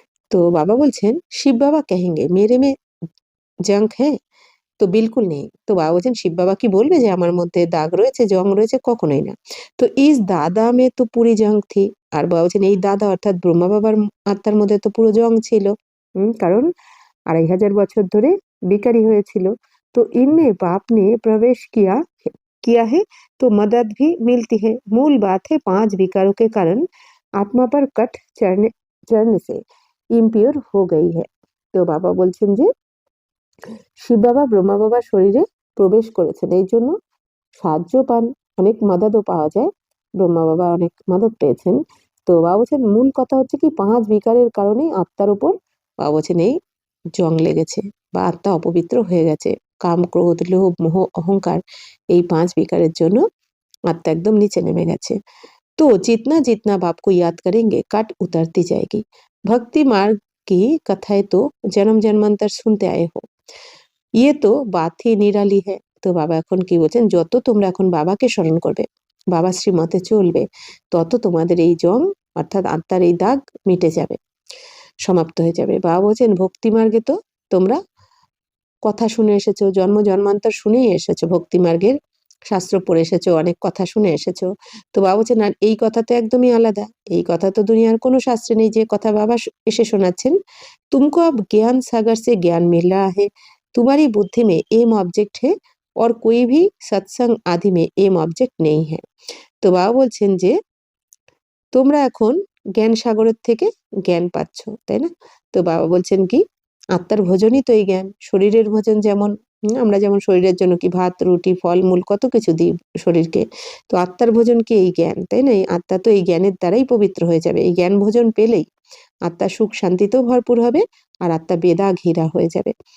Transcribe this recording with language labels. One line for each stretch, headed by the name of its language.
Bangla: তো বাবা বলছেন
Hindi: শিব বাবা কহেঙ্গে মেরে মে জঙ্ক হ্যাঁ, তো বিলকুল নেই।
Bangla: তো বাবা বলছেন শিব বাবা কি বলবে যে আমার মধ্যে দাগ রয়েছে, জং রয়েছে? কখনোই না।
Hindi: তো ইস দাদা মে তো পুরি জং থি।
Bangla: আর বাবা বলছেন এই দাদা অর্থাৎ ব্রহ্মা বাবার আত্মার মধ্যে তো পুরো জং ছিল, কারণ 2500 বছর ধরে বিকারি হয়েছিল।
Hindi: তো इनमें बाप ने प्रवेश किया है तो मदद भी मिलती है। मूल बात है 5 विकारों के कारण आत्मा पर कट चढ़ने से इम्प्योर हो गई है।
Bangla: তো বাবা বলছেন যে শিব বাবা ব্রহ্মা বাবার শরীরে প্রবেশ করেছেন, এই জন্য সাহায্য পান, অনেক মাদাদও পাওয়া যায়, ব্রহ্মা বাবা অনেক মাদাদ পেয়েছেন। তো বাবা বলছেন মূল কথা হচ্ছে কি 5 বিকারের কারণে আত্মার উপর বাবা বলছেন এই জং লেগেছে বা আত্মা অপবিত্র হয়ে গেছে। কাম, ক্রোধ, লোভ, মোহ, অহংকার, এই 5 বিকারের জন্য আত্মা একদম নিচে নেমে গেছে।
Hindi: तो जितना जितना बाप को याद करेंगे कट उतरती जाएगी। भक्ति मार्ग की कथाएं तो जन्म जन्मांतर
Bangla: শুনতে
Hindi: आए हो, ये तो बात ही निराली है।
Bangla: তো বাবা এখন কি বলছেন, যত তোমরা এখন বাবাকে স্মরণ করবে, বাবা শ্রীমতে চলবে, তত তোমাদের এই জং অর্থাৎ আত্মার এই দাগ মিটে যাবে, সমাপ্ত হয়ে যাবে। বাবা বলছেন ভক্তি মার্গে তো তোমরা কথা শুনে এসেছো, জন্ম জন্মান্তর শুনেই এসেছো, ভক্তি মার্গের শাস্ত্র পড়ে এসেছো, অনেক কথা শুনে এসেছো। তো বাবা বলছেন আর এই কথা তো একদমই আলাদা, এই কথা তো দুনিয়ার কোনো শাস্ত্রে নেই যে কথা বাবা এসে শোনাচ্ছেন।
Hindi: तुमको अब ज्ञान सागर से ज्ञान मिल रहा है, तुम्हारी बुद्धि में एम ऑब्जेक्ट है और कोई भी सत्संग आदि में एम ऑब्जेक्ट नहीं है।
Bangla: তো বাবা বলছেন যে তোমরা এখন জ্ঞান সাগরের থেকে জ্ঞান পাচ্ছ, তাই না? তো বাবা বলছেন কি আত্মার ভোজনই তো এই জ্ঞান, শরীরের ভোজন যেমন আমরা যেমন শরীরের জন্য কি ভাত রুটি ফলমূল কত কিছু দিই শরীরকে, তো আত্মার ভোজন কি এই জ্ঞান, তাই না? এই আত্মা তো এই জ্ঞানের দ্বারাই পবিত্র হয়ে যাবে, এই জ্ঞান ভোজন পেলেই আত্মা সুখ শান্তিতেও ভরপুর হবে আর আত্মা বেদা ঘেরা হয়ে যাবে।